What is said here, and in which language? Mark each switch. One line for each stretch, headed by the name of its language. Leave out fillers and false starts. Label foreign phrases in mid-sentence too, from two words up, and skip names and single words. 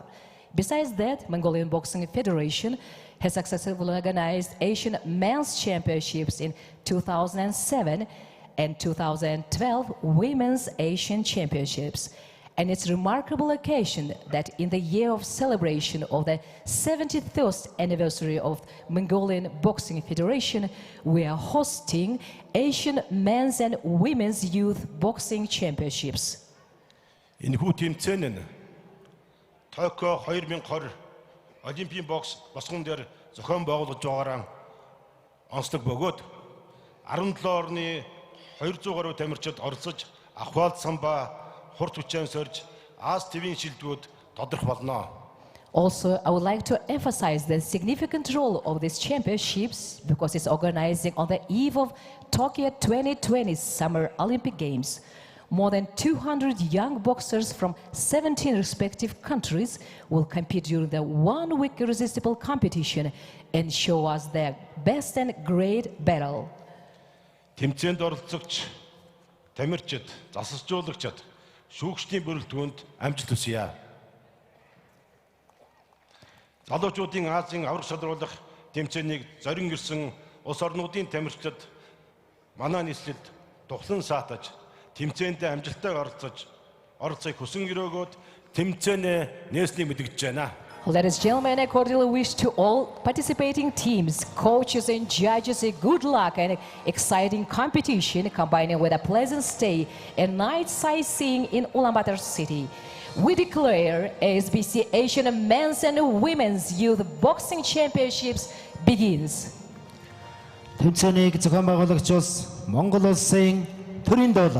English: Besides that, Mongolian Boxing Federation has successfully organized Asian Men's Championships in 2007 and 2012 Women's Asian Championships. And it's a remarkable occasion that in the year of celebration of the 73rd anniversary of Mongolian Boxing Federation, we are hosting Asian Men's and Women's Youth Boxing Championships.
Mongolian: Энэхүү тэмцээн нь Токио 2020 Олимпийн бокс босгон дээр зохион байгуулж байгаараа онцлог бөгөөд 17 орны 200 гаруй тамирчид оролцож ахвал самба хурд хүчээр сорж Аз ТV-ийн шилдэгүүд тодорх болно.
English: Also, I would like to emphasize the significant role of these championships because it's organizing on the eve of Tokyo 2020 Summer Olympic Games. More than 200 young boxers from 17 respective countries will compete during the one-week irresistible competition and show us their best and great battle.
Mongolian: Тэмцээнд оролцогч тамирчид, засалжуулагчид шүүгчдийн бүрэлдэхүүнд амжилт хүсье. Залуучуудын Азийн аврах шалруулах тэмцээнийг зорин ирсэн улс орнуудын тамирчид манай нийслэлд тухлан саатаж тэмцээндээ амжилттай оролцохыг хүсэн өрөөгөөд тэмцээнээ нээснийг мэдгэж байна.
English: Ladies and gentlemen, I cordially wish to all participating teams, coaches and judges a good luck and exciting competition combining with a pleasant stay and night sightseeing in Ulaanbaatar city. We declare ASBC Asian Men's and Women's Youth Boxing Championships begins.
Mongolian: тэмцээнийг зохион байгуулагч улс Монгол улсын төрийн дуулал.